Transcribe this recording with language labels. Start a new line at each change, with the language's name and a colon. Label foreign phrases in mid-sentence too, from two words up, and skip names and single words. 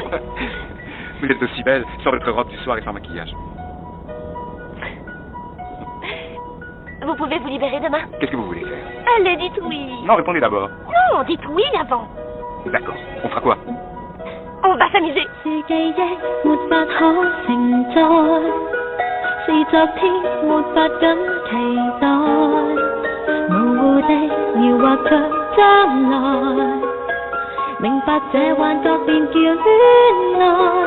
French: Vous êtes aussi belle, sans votre robe du soir et sans maquillage. Vous pouvez vous libérer demain? Qu'est-ce que vous voulez faire? Allez, dites oui. Non, répondez d'abord. Non, dites oui avant. D'accord. On fera quoi? On va s'amuser.
Cantonese: 是記憶沒法可承載，是昨天沒法敢期待，模糊地描畫着將來，明白這幻覺便叫戀愛。